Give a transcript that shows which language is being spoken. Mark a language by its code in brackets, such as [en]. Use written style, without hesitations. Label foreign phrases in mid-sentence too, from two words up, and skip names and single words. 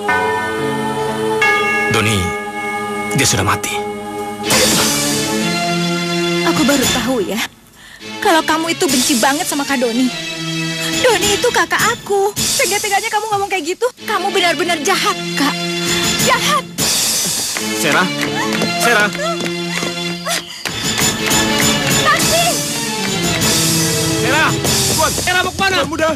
[id] Doni, dia sudah mati. Aku baru tahu ya, kalau kamu itu benci banget sama Kak Doni. Doni itu kakak aku. Tega-teganya kamu ngomong kayak gitu. Kamu benar-benar jahat, Kak. Jahat. Sera. Taksi. Sera, Tuan. Sera mau kemana? Tuan Muda.